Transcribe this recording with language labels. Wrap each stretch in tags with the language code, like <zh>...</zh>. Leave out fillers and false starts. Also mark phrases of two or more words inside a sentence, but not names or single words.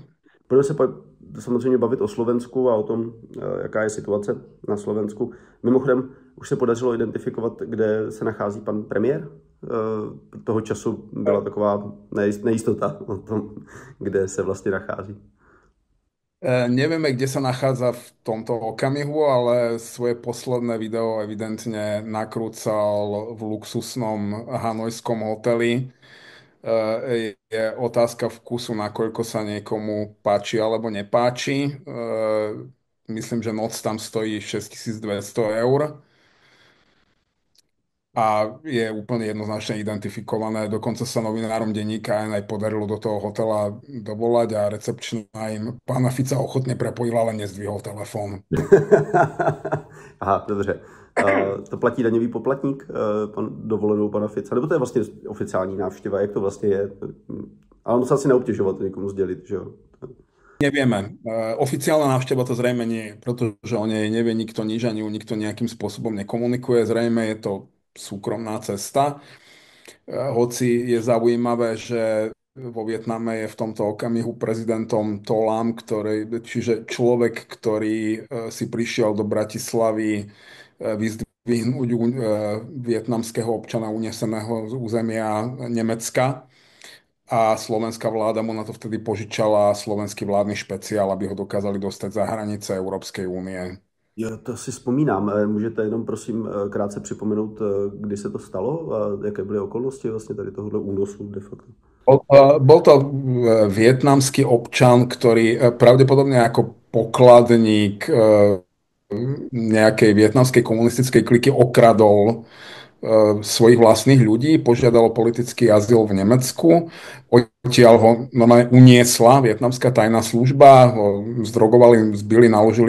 <cs>Budeme se samozřejmě bavit o Slovensku a o tom, jaká je situace na Slovensku. Mimochodem, už se podařilo identifikovat, kde se nachází pan premiér. Toho času byla taková nejistota o tom, kde se vlastně nachází.</cs> <sk>Nevieme, kde sa nachádza v tomto okamihu, ale svoje posledné video evidentne nakrúcal v luxusnom hanojskom hoteli. Je otázka vkusu, nakoľko sa niekomu páči alebo nepáči. Myslím, že noc tam stojí 6200 eur a je úplne jednoznačne identifikované. Dokonca sa novinárom denníka aj podarilo do toho hotela dovolať a recepčná im pána Fica ochotne prepojila, ale nezdvihol telefón. Aha,</sk> <cs>dobře. To platí daňový poplatník, dovolenou pana Fica? Nebo to je vlastně oficiální návštěva? Jak to vlastně je? Ale on musel asi neobtěžovat někomu sdělit, že jo?</cs> <sk>Nevieme. Oficiálna návšteva to zrejme nie je, pretože o nej nevie nikto nič, ani ju nikto nejakým spôsobom nekomunikuje. Zrejme je to súkromná cesta. Hoci je zaujímavé, že vo Vietname je v tomto okamihu prezidentom To Lam, čiže človek, ktorý si prišiel do Bratislavy vyzdvihnúť vietnamského občana uneseného z územia Nemecka. A slovenská vláda mu na to vtedy požičala slovenský vládny špeciál, aby ho dokázali dostať za hranice Európskej únie.</sk> <cs>Jo, to si vzpomínám. Můžete jenom prosím krátce připomenout, kdy se to stalo a jaké byly okolnosti vlastně tady tohohle únosu</cs> <la>de facto?</la> <sk>Bol to vietnamský občan, ktorý pravdepodobne ako pokladník nejakej vietnamskej komunistickej kliky okradol svojich vlastných ľudí, požiadal o politický azyl v Nemecku, odtiaľ ho normálne uniesla vietnamská tajná služba, ho zdrogovali, zbili, naložili</sk>